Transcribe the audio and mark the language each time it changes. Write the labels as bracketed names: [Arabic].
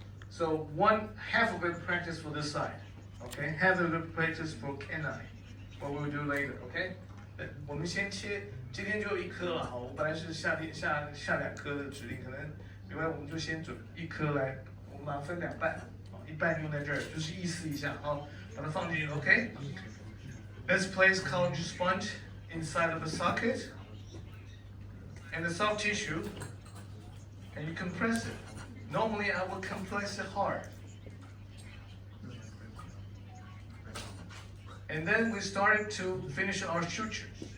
[English] So half of it practice for this side, okay? Half of it practice for canine, what we'll do later, okay? [Chinese] 我们先切，今天就一颗了，好，我本来是下2颗的指令，可能另外我们就先准一颗来。我们把它分2半，一半用在这儿，就是意思一下啊，把它放进去 ，OK？ [English] Let's place collagen sponge inside of the socket and the soft tissue, and you compress it. Normally, I would compress it hard, and then we started to finish our sutures.